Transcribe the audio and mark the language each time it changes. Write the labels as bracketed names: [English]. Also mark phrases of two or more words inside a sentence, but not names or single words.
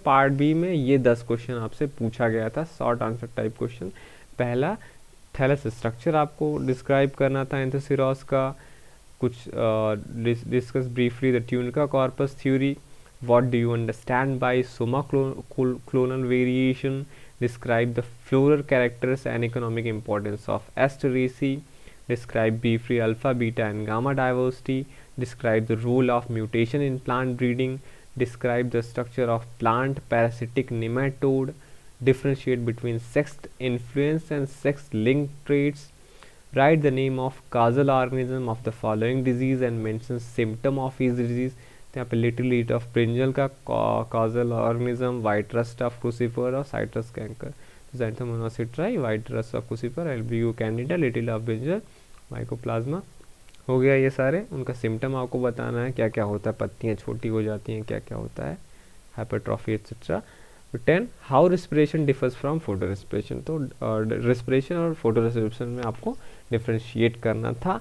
[Hindi] पार्ट बी में ये 10 क्वेश्चन आपसे पूछा गया था, [English] short answer type question. पहला, thallus structure [Hindi] आपको डिस्क्राइब करना था एंथोसिरोस का, [English] Q discuss briefly the tunica corpus theory, what do you understand by soma clonal variation, describe the floral characters and economic importance of Asteraceae, describe briefly alpha, beta and gamma diversity, describe the role of mutation in plant breeding, describe the structure of plant parasitic nematode, differentiate between sex influence and sex linked traits, write the name of causal organism of the following disease and mention symptom of each disease. [Hindi] तो यहाँ पे [English] little eat of brinjal [Hindi] का [English] causal organism, white rust of crucifer और citrus canker, xanthomona citri, white rust of crucifer, albugo candida, little of brinjal, mycoplasma. [Hindi] हो गया ये सारे। उनका सिम्टम आपको बताना है, क्या क्या होता है, पत्तियाँ छोटी हो जाती हैं, क्या क्या होता है, [English] hypertrophy etcetera. 10 how respiration differs from photo respiration. [Hindi] तो रेस्पिरेशन और [English] photo respiration [Hindi] में आपको डिफ्रेंशिएट करना था।